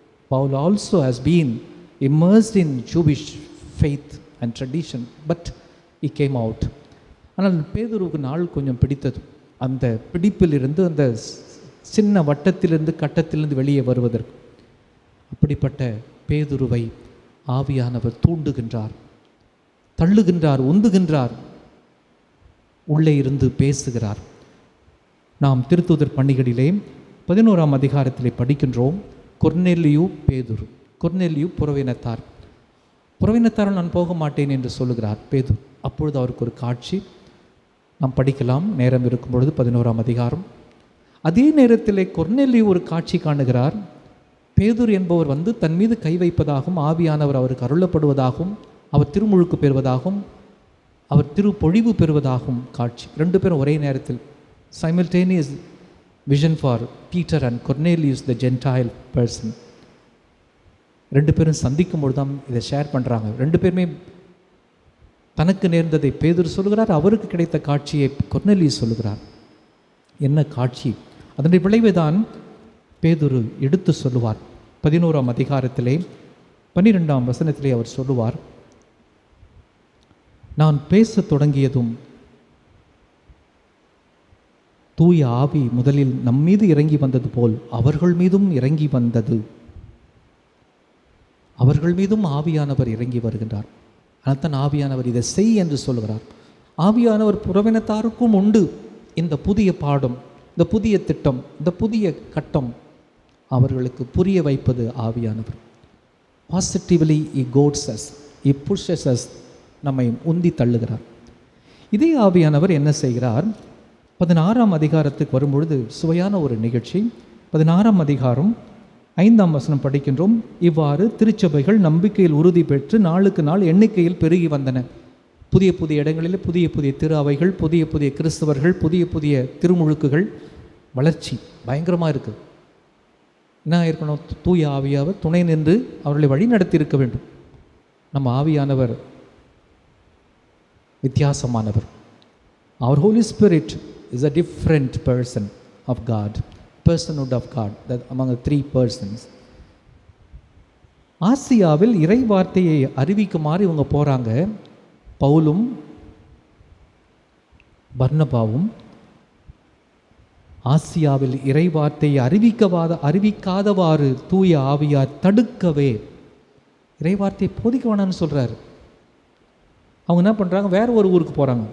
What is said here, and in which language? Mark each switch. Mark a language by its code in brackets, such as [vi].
[en] Paul also has been immersed in Jewish faith and tradition, but he came out. [ta] ஆனால் பேதுருவுக்கு நாள் கொஞ்சம் பிடித்தது. அந்த பிடிப்பிலிருந்து, அந்த சின்ன வட்டத்திலிருந்து, கட்டத்திலிருந்து வெளியே வருவதற்கு. அப்படிப்பட்ட பேதுருவை ஆவியானவர் தூண்டுகின்றார். தள்ளுகின்றார், உந்துகின்றார், உள்ளே இருந்து பேசுகிறார். நாம் திருத்தூதர் பணிகளிலே 11ஆம் அதிகாரத்திலே படிக்கின்றோம். கொர்நேலியு பேதுரு. கொர்நேலியு புறவினத்தார். புறவினத்தாரால் நான் போக மாட்டேன் என்று சொல்லுகிறார் பேதுரு. அப்பொழுது அவருக்கு ஒரு காட்சி நாம் படிக்கலாம், நேரம் இருக்கும் பொழுது 11ஆம் அதிகாரம். அதே நேரத்திலே கொர்நேலியு ஒரு காட்சி காணுகிறார். பேதுரு என்பவர் வந்து தன் மீது கை வைப்பதாகவும், ஆவியானவர் அவருக்கு அருளப்படுவதாகவும், அவர் திருமுழுக்கு பெறுவதாகவும், அவர் திருப்பொழிவு பெறுவதாகவும் காட்சி. 2 பேரும் ஒரே நேரத்தில் [en] simultaneous vision for Peter and Cornelius the Gentile person. [ta] 2 பேரும் சந்திக்கும் பொழுது தான் இதை ஷேர் பண்ணுறாங்க. 2 பேருமே தனக்கு நேர்ந்ததை பேதுரு சொல்கிறார், அவருக்கு கிடைத்த காட்சியை கொர்நேலியஸ் சொல்லுகிறார். என்ன காட்சி? அதனுடைய விளைவை தான் பேதுரு எடுத்து சொல்லுவார். 11ஆம் அதிகாரத்திலே 12ஆம் வசனத்திலே அவர் சொல்லுவார், நான் பேச தொடங்கியதும் தூய ஆவி முதலில் நம்மீது இறங்கி வந்தது போல் அவர்கள் மீதும் இறங்கி வந்தது. அவர்கள் மீதும் ஆவியானவர் இறங்கி வருகின்றார். அதனால் ஆவியானவர் இதை செய் என்று சொல்கிறார். ஆவியானவர் புறவினத்தாருக்கும் உண்டு இந்த புதிய பாடம், இந்த புதிய திட்டம், இந்த புதிய கட்டம். அவர்களுக்கு புரிய வைப்பது ஆவியானவர். [en] positively he goads us, he pushes us, [ta] நம்மை உந்தி தள்ளுகிறார். இதே ஆவியானவர் என்ன செய்கிறார்? 16ஆம் அதிகாரத்துக்கு வரும்பொழுது சுவையான ஒரு நிகழ்ச்சி. 16ஆம் அதிகாரம் 5ஆம் வசனம் படிக்கின்றோம். இவ்வாறு திருச்சபைகள் நம்பிக்கையில் உறுதி பெற்று நாளுக்கு நாள் எண்ணிக்கையில் பெருகி வந்தன. புதிய புதிய இடங்களில் புதிய புதிய திரு அவைகள், புதிய புதிய கிறிஸ்தவர்கள், புதிய புதிய திருமுழுக்குகள், வளர்ச்சி பயங்கரமாக இருக்குது. என்ன இருக்கணும்? தூய ஆவியானவர் துணை நின்று அவர்களை வழி நடத்தி இருக்க வேண்டும். நம்ம ஆவியானவர் வித்தியாசமானவர். [en] Our Holy Spirit is a different person of God, personhood of God, that among the 3 persons. [ta] ஆசியாவில் இறை வார்த்தையை அறிவிக்குமாறு இவங்க போகிறாங்க. பவுலும் பர்னபாவும் ஆசியாவில் இறை வார்த்தையை அறிவிக்காதவாறு தூய ஆவியார் தடுக்கவே இறை வார்த்தையை போதிக்க வேணான்னு சொல்கிறார். அவங்க என்ன பண்ணுறாங்க? வேற ஒரு ஊருக்கு போகிறாங்க.